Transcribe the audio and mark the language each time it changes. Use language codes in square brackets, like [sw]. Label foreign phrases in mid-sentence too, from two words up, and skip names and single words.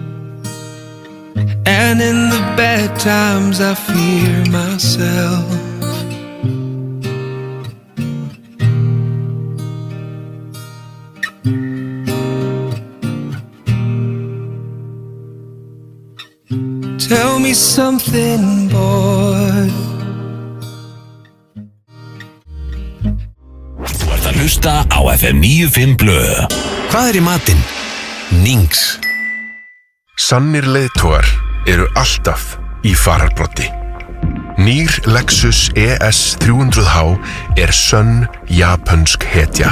[en] And in the bad times I fear myself. Tell me something, boy. [is] Þú ert að hlusta á FM 95 Blö. Hvað er í matinn? Nings. Sannir leiðtogar eru alltaf í fararbroddi. Nýr Lexus ES 300h er sönn japönsk hetja.